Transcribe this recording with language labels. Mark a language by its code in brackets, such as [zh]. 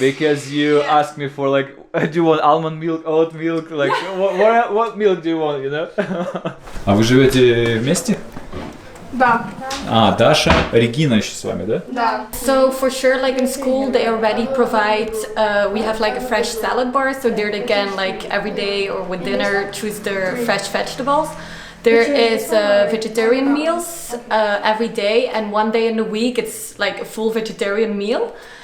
[en] Because you asked me for like, do you want almond milk, oat milk, like what milk do you want, you know? [ru] А вы живете вместе? Да. А, Даша, Регина еще с вами, да? Да. [en] So for sure, like in school, they already provide. We have like a fresh salad bar. So there again, like every day or with dinner, choose their fresh vegetables. There is vegetarian meals every day, and one day in the week it's like a full vegetarian meal.